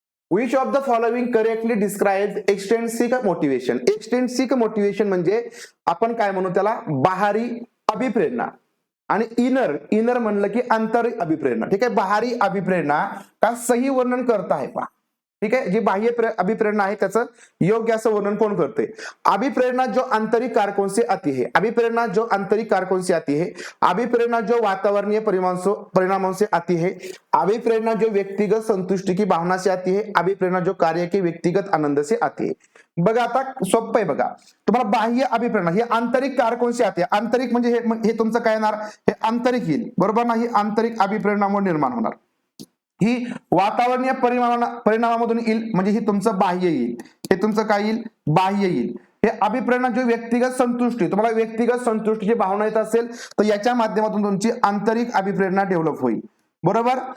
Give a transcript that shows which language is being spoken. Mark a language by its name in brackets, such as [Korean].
[English] Which of the following correctly describes extrinsic motivation? [Marathi] Extrinsic motivation म्हणजे आपण काय म्हणू त्याला, बाहरी अभिप्रेरणा. आणि इनर म्हणलं की आंतरिक अभिप्रेरणा. ठीक आहे, [Hindi] बाहरी अभिप्रेरणा का सही वर्णन करता है [Marathi] पहा. [Hindi] ठीक है, [Marathi] जी बाह्य अभिप्रेरणा आहे त्याचं योग्य असं वर्णन कोण करते? [Hindi] अभिप्रेरणा जो आंतरिक कारकों से आती है, अभिप्रेरणा जो आंतरिक कारकों से आती है, अभिप्रेरणा जो वातावरणीय परिणामों से आती है, अभिप्रेरणा जो व्यक्तिगत संतुष्टि की भावना से आती है, अभिप्रेरणा जो कार्य के व्यक्तिगत आनंद से आती है. [Marathi] बघा आता सोपं आहे बघा, तुम्हाला बाह्य अभिप्रेरणा ही [Hindi] आंतरिक कारकों से आती है. [Marathi] आंतरिक म्हणजे हे तुमचं काय येणार, हे आंतरिक येईल, बरोबर ना. ही आंतरिक अभिप्रेरणामुळे निर्माण होणार. ही वातावरणीय परिणामामधून येईल, म्हणजे ही तुमचं बाह्य येईल. हे तुमचं काय येईल, बाह्य येईल. हे अभिप्रेरणा जो व्यक्तिगत संतुष्टी, तुम्हाला व्यक्तिगत संतुष्टीची भावना येत असेल तर याच्या माध्यमातून तुमची आंतरिक अभिप्रेरणा डेव्हलप होईल, बरोबर.